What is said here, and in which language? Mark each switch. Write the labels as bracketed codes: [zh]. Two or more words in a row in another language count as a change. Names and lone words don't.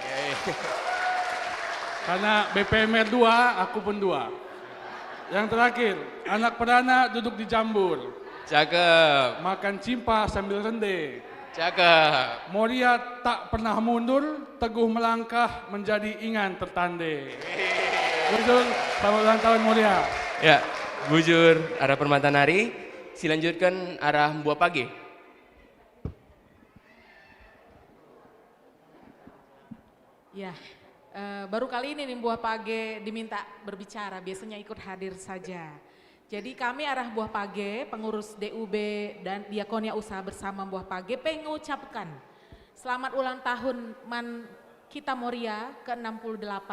[id] Karena BPMR 2, aku pun 2. Yang terakhir, anak pedana duduk di jambur. Cakep. Makan cimpa sambil rende. Cakep. Moria tak pernah mundur, teguh melangkah menjadi [btx] ingan tertandai. [id] Bujur, selamat ulang tahun Moria. [btx] Ya, Bujur arah Permata Nari, silanjutkan arah Buah Page. [id] Ya, baru kali ini nih Buah Page diminta berbicara, biasanya ikut hadir saja. Jadi kami arah Buah Page, pengurus DUB dan Diakonia Usaha Bersama Buah Page mengucapkan selamat ulang tahun kita Moria ke-68.